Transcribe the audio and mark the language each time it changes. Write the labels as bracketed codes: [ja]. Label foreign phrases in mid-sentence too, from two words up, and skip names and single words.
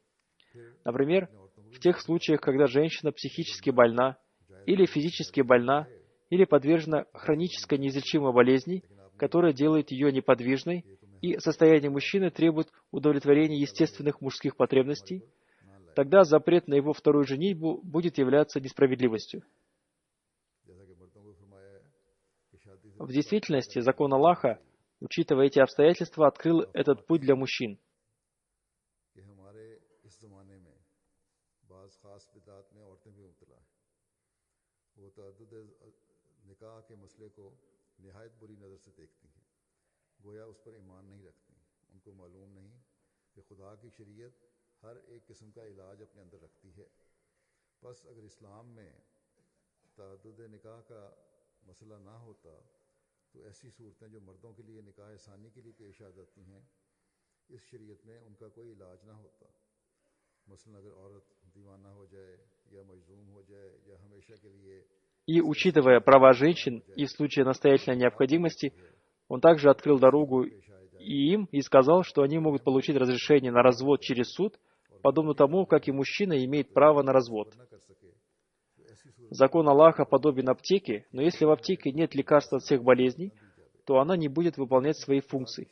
[ru] Например, в тех случаях, когда женщина психически больна, или физически больна, или подвержена хронической неизлечимой болезни, которая делает ее неподвижной, и состояние мужчины требует удовлетворения естественных мужских потребностей, тогда запрет на его вторую женитьбу будет являться несправедливостью. В действительности, закон Аллаха, учитывая эти обстоятельства, открыл этот путь для мужчин. [ur] گویا اس پر ایمان نہیں رکھتی، ان کو معلوم نہیں کہ خدا کی شریعت ہر ایک قسم کا علاج اپنے اندر رکھتی ہے. بس اگر اسلام میں تعدد نکاح کا مسئلہ نہ ہوتا، تو ایسی صورتیں جو مردوں کے لیے نکاح آسانی کے لیے پیش آ جاتی ہیں، اس شریعت میں ان کا کوئی علاج نہ ہوتا. مثلاً اگر عورت دیوانہ ہو جائے یا مظلوم ہو جائے یا ہمیشہ کے لیے. [ru] И, учитывая права женщин и в случае настоятельной необходимости, он также открыл дорогу и им и сказал, что они могут получить разрешение на развод через суд, подобно тому, как и мужчина имеет право на развод. Закон Аллаха подобен аптеке, но если в аптеке нет лекарства от всех болезней, то она не будет выполнять свои функции.